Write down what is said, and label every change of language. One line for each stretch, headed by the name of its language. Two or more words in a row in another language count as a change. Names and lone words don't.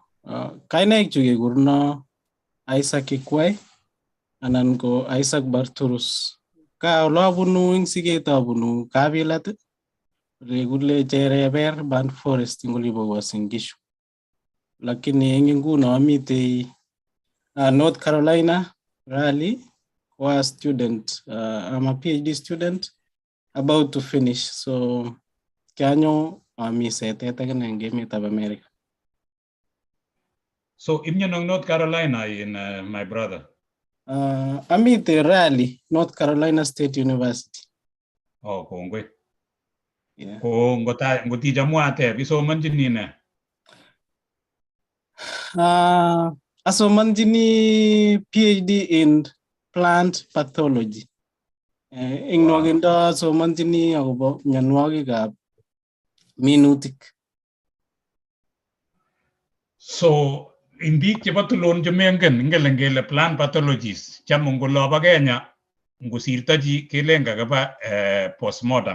Kalenjin: Kainaik chu kekurno Isaac Kikwai anan ko Isaac Barturus. Ka olabunu ing siget abunu Kabilat rekule Chereber Band Forest ngolibo Uasin Gishu. Lakini eng nguno amite North Carolina Raleigh
English: was student. I'm a PhD student about to finish.
Kalenjin: So kanyo ami setet again eng emetab America.
English: So imnyanong North Carolina in my brother.
Kalenjin: Amite Raleigh, North Carolina State University. Oh, kongoi. Yeah. Ko ngoti jamwate bisomanjini ne.
English: Asomanjini PhD in plant pathology.
Kalenjin: Ing nwagindo asomanjini akobo myanwogikab minutik. So in biik chebo Tulon chemengen ingele ngele
English: plant pathologist
Kalenjin: cham ngolobo Kenya ngosirto chi kelen kakaba postmortem.